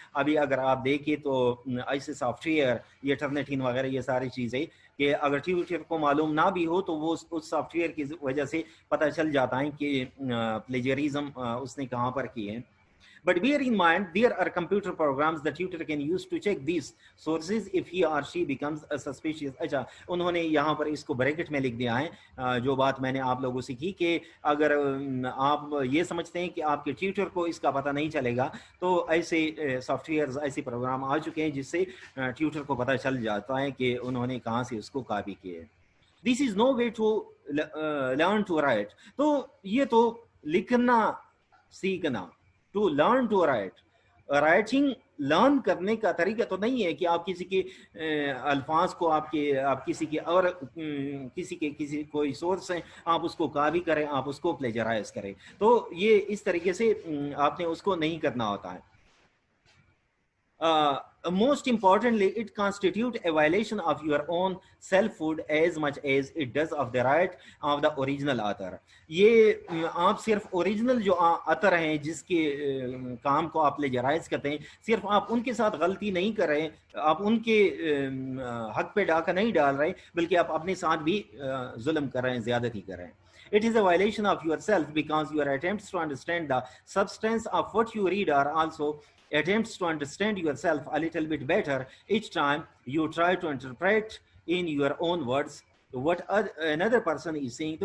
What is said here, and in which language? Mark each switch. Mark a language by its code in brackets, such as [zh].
[hi] अभी अगर आप देखें तो ऐसे सॉफ्टवेयर, ये टर्नेटिन वगैरह, ये सारी चीज़ें कि अगर ट्यूटर को मालूम ना भी हो तो वो उस सॉफ्टवेयर की वजह से पता चल जाता है कि प्लेजरिज्म उसने कहाँ पर की है. [en] But bear in mind, there are computer programs the tutor can use to check these sources if he or she becomes suspicious. [hi] अच्छा, उन्होंने यहाँ पर इसको ब्रैकेट में लिख दिया है, जो बात मैंने आप लोगों से की कि अगर आप ये समझते हैं कि आपके ट्यूटर को इसका पता नहीं चलेगा, तो ऐसे सॉफ्टवेयर्स, ऐसे प्रोग्राम आ चुके हैं जिससे ट्यूटर को पता चल जाता है कि उन्होंने कहाँ से उसको कॉपी किया है. [en] This is no way to learn to write. [hi] तो ये तो लिखना सीखना, [en] to learn to write, [hi] writing learn करने का तरीका तो नहीं है कि आप किसी के अल्फाज को आप किसी के और किसी कोई सोर्स है आप उसको कॉपी करें, आप उसको प्लेजराइज करें. तो ये इस तरीके से आपने उसको नहीं करना होता है. [en] Most importantly, it constitutes a violation of your own selfhood as much as it does of the right of the original author. [hi] ये आप सिर्फ ओरिजिनल जो ऑथर हैं जिसके काम को आप प्लेजराइज करते हैं, सिर्फ आप उनके साथ गलती नहीं कर रहे, आप उनके हक पे डाका नहीं डाल रहे, बल्कि आप अपने साथ भी जुल्म कर रहे हैं, ज़्यादती कर रहे हैं. [en] It is a violation of yourself because your attempts to understand the substance of what you read are also attempts to understand yourself a little bit better each time you try to interpret in your own words what another person is saying.